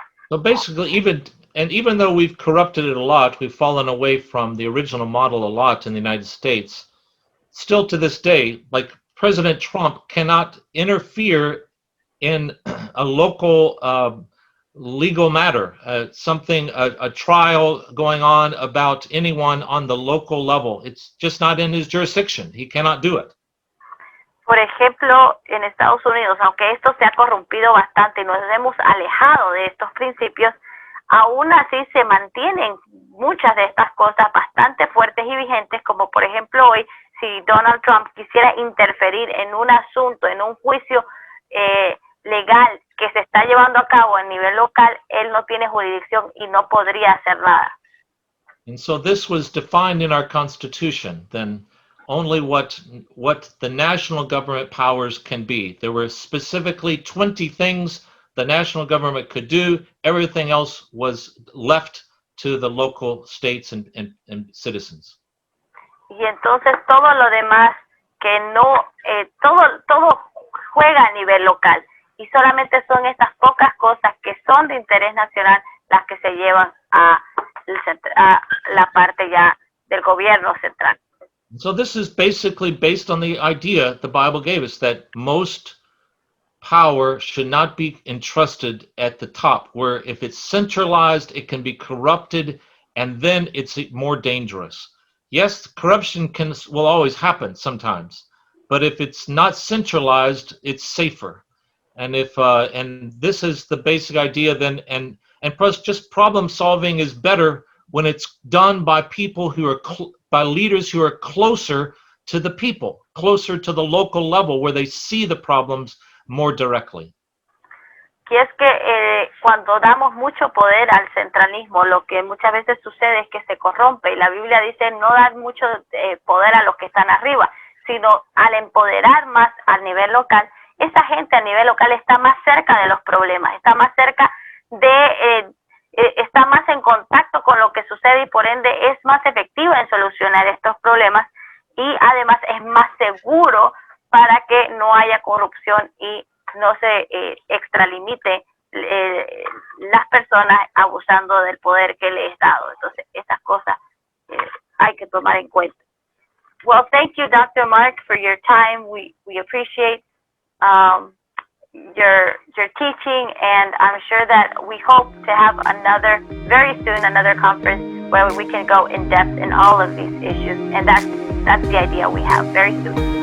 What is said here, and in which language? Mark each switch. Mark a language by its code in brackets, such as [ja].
[en] So basically, even though we've corrupted it a lot, we've fallen away from the original model a lot in the United States, still to this day, like President Trump cannot interfere in a local legal matter, something, a trial going on about anyone on the local level. It's just not in his jurisdiction. He cannot do it. [es] Por ejemplo, en Estados Unidos, aunque esto se ha corrompido bastante y nos hemos alejado de estos principios, aún así se mantienen muchas de estas cosas bastante fuertes y vigentes, como por ejemplo hoy, si Donald Trump quisiera interferir en un asunto, en un juicio legal que se está llevando a cabo a nivel local, él no tiene jurisdicción y no podría hacer nada. [en] And so this was defined in our Constitution, then only what the national government powers can be. There were specifically 20 things the national government could do. Everything else was left to the local states and citizens. [es] Y entonces todo lo demás que no, todo juega a nivel local. Y solamente son estas pocas cosas que son de interés nacional las que se llevan a la parte ya del gobierno central. [en] So this is basically based on the idea the Bible gave us, that most power should not be entrusted at the top, where if it's centralized, it can be corrupted, and then it's more dangerous. Yes, corruption will always happen sometimes, but if it's not centralized, it's safer. And if and this is the basic idea then, and plus just problem solving is better when it's done by people who are by leaders who are closer to the people, closer to the local level, where they see the problems more directly. [es] Y es que cuando damos mucho poder al centralismo, lo que muchas veces sucede es que se corrompe, y la Biblia dice no dar mucho poder a los que están arriba, sino al empoderar más a nivel local. Esa gente a nivel local está más cerca de los problemas, está más cerca está más en contacto con lo que sucede y por ende es más efectiva en solucionar estos problemas, y además es más seguro para que no haya corrupción y no se extralimite las personas abusando del poder que les he dado. Entonces, estas cosas hay que tomar en cuenta. [en] Well, thank you, Dr. Mark, for your time. We appreciate your teaching, and I'm sure that we hope to have very soon another conference where we can go in depth in all of these issues, and that's the idea we have very soon.